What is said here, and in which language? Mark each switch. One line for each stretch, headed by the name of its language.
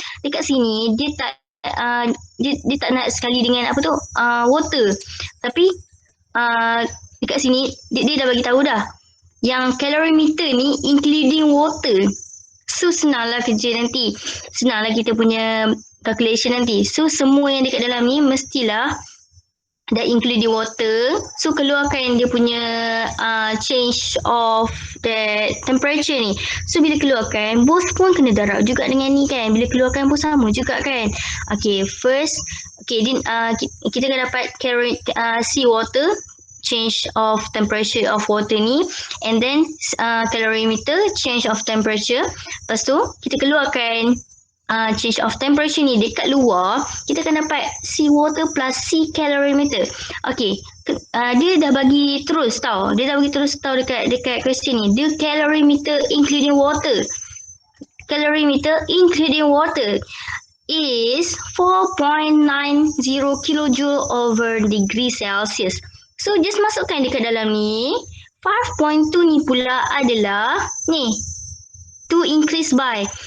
Malay: Dekat sini dia tak dia tak nak sekali dengan apa tu water. Tapi dekat sini dia dah bagi tahu dah. Yang calorimeter ni
English: including water.
Malay: So senanglah kerja nanti. Senanglah kita punya calculation nanti. So semua yang dekat dalam ni mestilah dah
English: include the water.
Malay: So keluarkan dia punya
English: change of the temperature
Malay: ni. So bila keluarkan, both pun kena darab juga dengan ni kan. Bila keluarkan pun sama juga kan.
English: Okay, first
Malay: kita akan dapat
English: sea water, change of temperature of water
Malay: ni,
English: and then calorimeter, change of temperature.
Malay: Lepas tu kita keluarkan
English: change of temperature
Malay: ni dekat luar, kita akan dapat
English: sea water plus sea calorimeter.
Malay: Okay, dia dah bagi terus tau. Dia dah bagi terus tau dekat question ni. Dia
English: calorimeter including water. Calorimeter including water is 4.90 kilojoule over degree Celsius.
Malay: So just masukkan dekat dalam ni. 5.2 ni pula adalah ni,
English: to increase by.